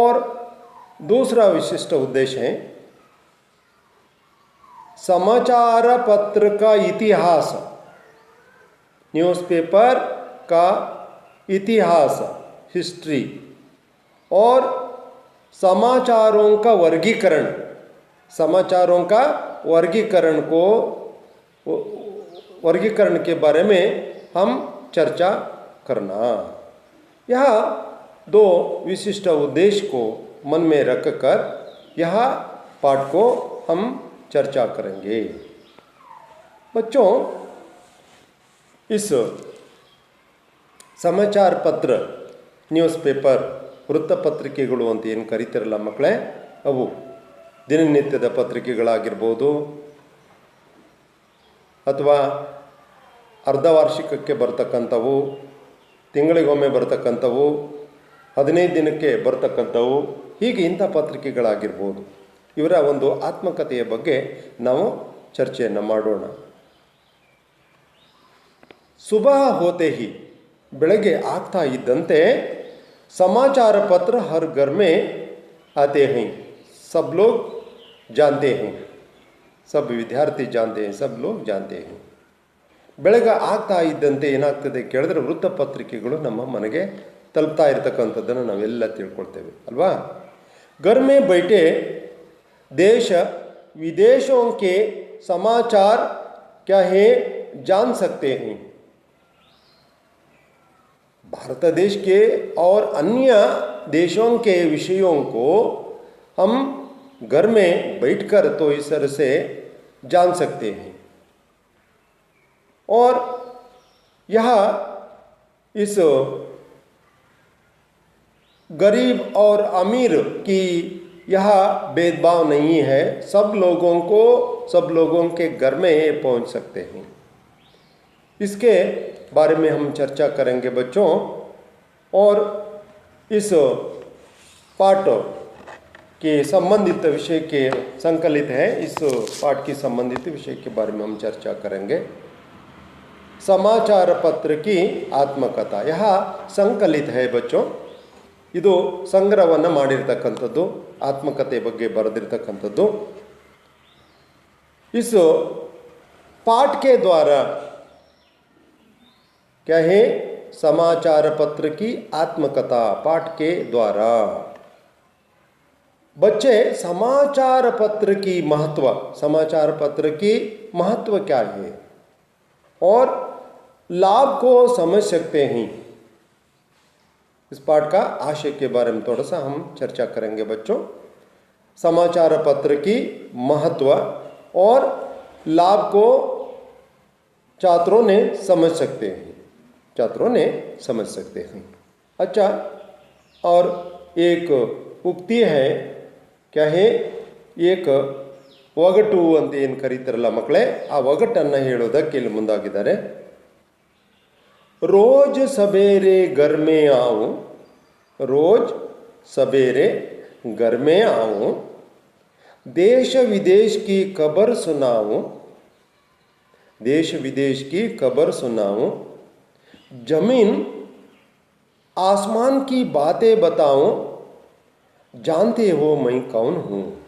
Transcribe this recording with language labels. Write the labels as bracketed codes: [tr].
[hi] और दूसरा विशिष्ट उद्देश्य है समाचार पत्र का इतिहास, न्यूज़पेपर का इतिहास, हिस्ट्री, और समाचारों का वर्गीकरण, समाचारों का वर्गीकरण के बारे में हम चर्चा करना। यह दो विशिष्ट उद्देश्य को मन में रखकर यह पाठ को हम चर्चा करेंगे। बच्चों, इस समाचार पत्र, [kn] ನ್ಯೂಸ್ ಪೇಪರ್, ವೃತ್ತಪತ್ರಿಕೆಗಳು ಅಂತ ಏನು ಕರೀತಿರಲ್ಲ ಮಕ್ಕಳೇ, ಅವು ದಿನನಿತ್ಯದ ಪತ್ರಿಕೆಗಳಾಗಿರ್ಬೋದು ಅಥವಾ ಅರ್ಧವಾರ್ಷಿಕಕ್ಕೆ ಬರ್ತಕ್ಕಂಥವು, ತಿಂಗಳಿಗೊಮ್ಮೆ ಬರ್ತಕ್ಕಂಥವು, 15 ದಿನಕ್ಕೆ ಬರ್ತಕ್ಕಂಥವು, ಹೀಗೆ ಇಂಥ ಪತ್ರಿಕೆಗಳಾಗಿರ್ಬೋದು. ಇವರ ಒಂದು ಆತ್ಮಕಥೆಯ ಬಗ್ಗೆ ನಾವು ಚರ್ಚೆಯನ್ನು ಮಾಡೋಣ. [hi] ಸುಬಹ ಹೋತೆ ಹಿ, [kn] ಬೆಳಗ್ಗೆ ಆಗ್ತಾ ಇದ್ದಂತೆ [hi] समाचार पत्र हर घर में आते हैं, सब लोग जानते हैं, सब विद्यार्थी जानते हैं, सब लोग जानते हैं. [kn] ಬೆಳಗ್ಗೆ ಆಗ್ತಾ ಇದ್ದಂತೆ ಏನಾಗ್ತದೆ ಕೇಳಿದ್ರೆ ವೃತ್ತಪತ್ರಿಕೆಗಳು ನಮ್ಮ ಮನೆಗೆ ತಲುಪ್ತಾ ಇರತಕ್ಕಂಥದ್ದನ್ನು ನಾವೆಲ್ಲ ತಿಳ್ಕೊಳ್ತೇವೆ ಅಲ್ವಾ? [hi] घर में बैठे देश विदेशों के समाचार क्या है जान सकते हैं. भारत देश के और अन्य देशों के विषयों को हम घर में बैठकर तो इस तरह से जान सकते हैं. और यह इस गरीब और अमीर की यह भेदभाव नहीं है, सब लोगों के घर में पहुंच सकते हैं. इसके बारे में हम चर्चा करेंगे बच्चों. और इस पाठ के संबंधित विषय के संकलित है, इस पाठ की संबंधित विषय के बारे में हम चर्चा करेंगे. समाचार पत्र की आत्मकथा यह संकलित है बच्चों. [kn] ಇದು ಸಂಗ್ರಹವನ್ನು ಮಾಡಿರ್ತಕ್ಕಂಥದ್ದು, ಆತ್ಮಕಥೆ ಬಗ್ಗೆ ಬರೆದಿರ್ತಕ್ಕಂಥದ್ದು. [hi] इस पाठ के द्वारा क्या है समाचार पत्र की आत्मकथा पाठ के द्वारा। बच्चे, समाचार पत्र की महत्व क्या है और लाभ को समझ सकते हैं। इस पाठ का आशय के बारे में थोड़ा सा हम चर्चा करेंगे बच्चों। समाचार पत्र की महत्व और लाभ को छात्रों ने समझ सकते हैं। अच्छा, और एक उक्ति है, क्या है, एक [kn] ಒಗಟು ಅಂತ ಏನು ಕರೀತಾರಲ್ಲ ಮಕ್ಕಳೇ, ಆ ಒಗಟನ್ನು ಹೇಳೋದಕ್ಕೆ ಇಲ್ಲಿ ಮುಂದಾಗಿದ್ದಾರೆ। [hi] रोज सवेरे घर में आऊं, रोज सवेरे घर में आऊं, देश विदेश की खबर सुनाऊं, देश विदेश की खबर सुनाऊं, जमीन आसमान की बातें बताऊं, जानते हो मैं कौन हूं।